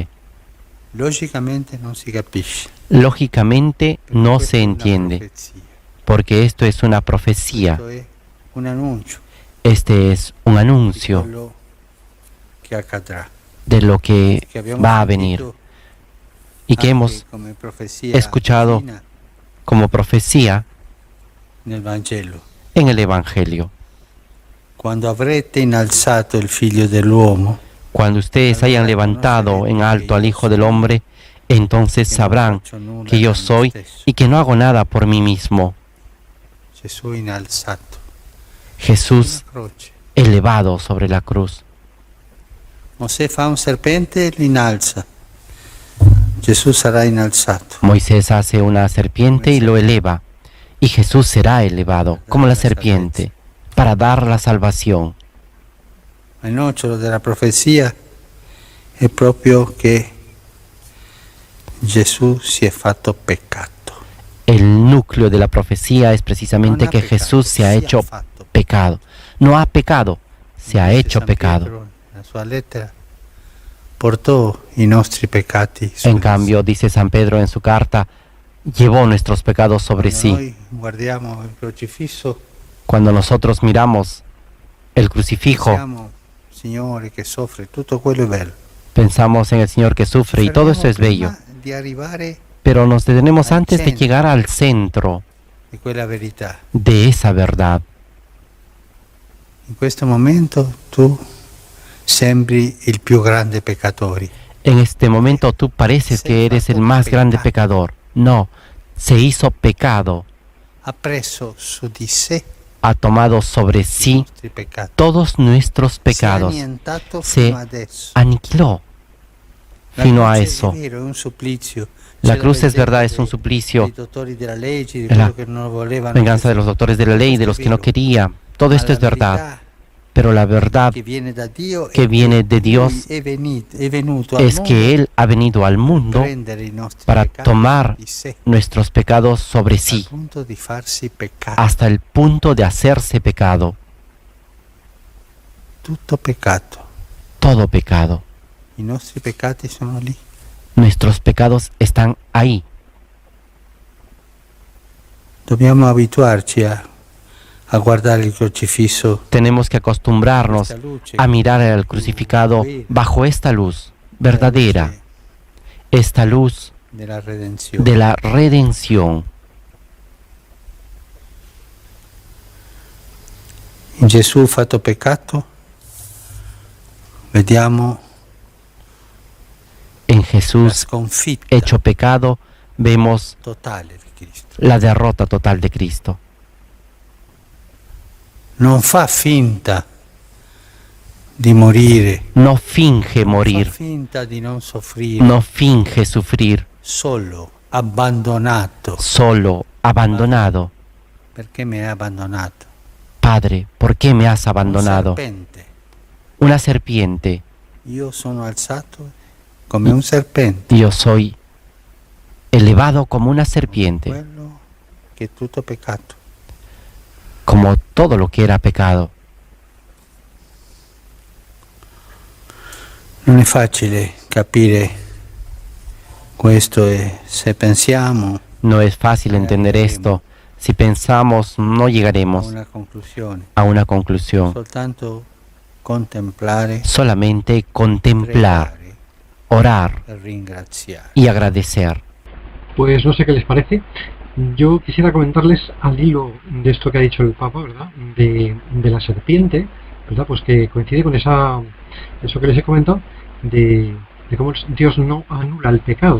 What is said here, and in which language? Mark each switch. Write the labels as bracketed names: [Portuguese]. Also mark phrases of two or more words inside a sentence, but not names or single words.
[Italian] Logicamente non si capisce. [Spanish] Lógicamente no [Italian] Questa [Spanish] se [Italian] è una [Spanish] entiende, [Italian] profezia. [Spanish] porque esto es una profecía. [Italian] Questo è un annuncio [Spanish] Este es un [Italian] di [Spanish] anuncio [Italian] quello che accadrà. [Spanish] de lo que [Italian] Che abbiamo [Spanish] va a venir [Italian] sentito [Spanish] y que [Italian] anche [Spanish] hemos [Italian] come profezia [Spanish] escuchado [Italian] divina [Spanish] como profecía [Italian] nel Vangelo. [Spanish] en el Evangelio. [Italian] Quando avrete innalzato il figlio dell'uomo, [Spanish] Cuando ustedes hayan levantado en alto al Hijo del Hombre, entonces sabrán que yo soy y que no hago nada por mí mismo. [Italian] Gesù innalzato. [Spanish] Jesús [Italian] Una croce. [Spanish] elevado sobre la cruz. [Italian] Mosè fa un serpente e l'inalza. Gesù sarà innalzato. [Spanish] Moisés hace una serpiente y lo eleva, y Jesús será elevado como la serpiente para dar la salvación. [Italian] Ma il nocciolo della profezia è proprio che Gesù si è fatto peccato. [Spanish] El núcleo de la profecía es precisamente [Italian] Non ha [Spanish] que [Italian] peccato, [Spanish] Jesús se ha [Italian] si [Spanish] hecho [Italian] fatto [Spanish] pecado. No ha pecado, se ha [Italian] Dice [Spanish] hecho [Italian] San [Spanish] pecado. [Italian] Pietro, nella sua lettera portò i nostri peccati su [Spanish] En [Italian] di sé. [Spanish] cambio, dice San Pedro en su carta, llevó nuestros pecados sobre [Italian] Quando [Spanish] sí. [Italian] noi guardiamo il crocifisso, [Spanish] Cuando nosotros miramos el crucifijo, [Italian] pensiamo, Signore che soffre, tutto quello è bello. [Spanish] pensamos en el Señor que sufre y todo eso es bello. [Italian] Prima di arrivare [Spanish] Pero nos detenemos antes de llegar al centro [Italian] di quella verità. [Spanish] de esa verdad. [Italian] In questo momento tu sembri il più grande peccatore. [Spanish] En este momento tú pareces que eres el más grande pecador. No, se hizo pecado, [Italian] Ha preso su di sé [Spanish] ha tomado sobre [Italian] i [Spanish] sí [Italian] nostri peccati. [Spanish] todos nuestros [Italian] Si è [Spanish] pecados, [Italian] annientato [Spanish] se [Italian] fino adesso. [Spanish] aniquiló [Italian] La fino a croce [Spanish] eso. [Italian] È vero, è un supplizio. [Spanish] La [Italian] C'è [Spanish] cruz es verdad, [Italian] vendetta [Spanish] es [Italian] un dei- [Spanish] suplicio, [Italian] dei dottori della legge, di [Spanish] la [Italian] quello che non volevano. [Spanish] venganza de los doctores de la ley, de los que no quería. Todo esto es verdad, pero la verdad [Italian] che viene da Dio [Spanish] que [Italian] è [Spanish] viene de [Italian] che [Spanish] Dios [Italian] Lui è venuto al [Spanish] es [Italian] mondo [Spanish] que Él ha venido al [Italian] per [Spanish] mundo [Italian] prendere i nostri [Spanish] para [Italian] peccati [Spanish] tomar [Italian] di sé, [Spanish] nuestros pecados sobre [Italian] al [Spanish] sí, [Italian] punto di farsi peccato. [Spanish] hasta el punto de hacerse pecado, [Italian] Tutto peccato. [Spanish] todo pecado. [Italian] I nostri peccati sono lì. [Spanish] Nuestros pecados están ahí. [Italian] Dobbiamo abituarci a guardare il crocifisso [Spanish] Tenemos que acostumbrarnos [Italian] questa luce [Spanish] a mirar al crucificado bajo esta luz verdadera, esta luz [Italian] della redenzione. [Spanish] de la redención. [Italian] In Gesù fatto peccato vediamo [Spanish] En [Italian] la [Spanish] Jesús [Italian] sconfitta [Spanish] hecho pecado vemos [Italian] totale di Cristo. [Spanish] la derrota total de Cristo. [Italian] non fa finta di morire, [Spanish] no finge [Italian] non [Spanish] morir, [Italian] fa finta di non soffrire, [Spanish] no finge sufrir, [Italian] solo abbandonato. [Spanish] solo abandonado. [Italian] Perché mi hai abbandonato? [Spanish] Padre, ¿por qué me has [Italian] Un [Spanish] abandonado? [Italian] serpente. [Spanish] Una serpiente. [Italian] Io sono alzato come un serpente. [Spanish] Yo soy elevado como una serpiente, [Italian] Quello che è tutto peccato. [Spanish] como todo lo que era pecado. [Italian] Non è facile capire questo e se pensiamo [Spanish] No es fácil entender esto. Si pensamos, no [Italian] a [Spanish] llegaremos [Italian] una conclusione. [Spanish] a una conclusión. [Italian] Soltanto contemplare, [Spanish] Solamente contemplar, [Italian] pregare [Spanish] orar [Italian] e ringraziare. [Spanish] y agradecer. Pues no sé qué les parece. Yo quisiera comentarles al hilo de esto que ha dicho el Papa, ¿verdad? De la serpiente, ¿verdad? Pues que coincide con eso que les he comentado, de cómo Dios no anula el pecado.